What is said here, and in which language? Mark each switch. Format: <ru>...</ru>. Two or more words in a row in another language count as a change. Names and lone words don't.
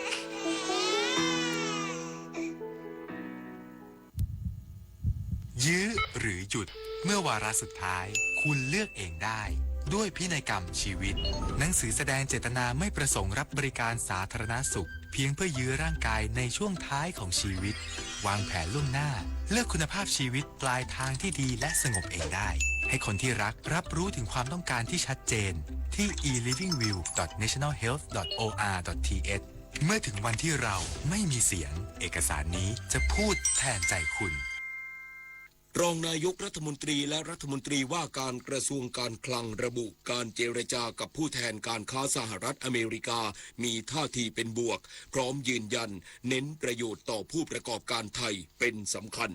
<th>ยื้อหรือหยุดเมื่อวาระสุดท้ายคุณเลือกเองได้ด้วยพินัยกรรมชีวิตหนังสื อแสดงเจตนาไม่ประสงค์รับบริการสาธารณสุขเพียงเพื่อยื้อร่างกายในช่วงท้ายของชีวิตวางแผนล่วงหน้าเลือกคุณภาพชีวิตปลายทางที่ดีและสงบเองได้ให้คนที่รักรับรู้ถึงความต้องการที่ชัดเจนที่ elivingview.nationalhealth.or.th เมื่อถึงวันที่เราไม่มีเสียงเอกสารนี้จะพูดแทนใจคุณ รองนายกรัฐมนตรีและรัฐมนตรีว่าการกระทรวงการคลังระบุการเจรจากับผู้แทนการค้าสหรัฐอเมริกามีท่าทีเป็นบวกพร้อมยืนยันเน้นประโยชน์ต่อผู้ประกอบการไทยเป็นสำคัญ</th>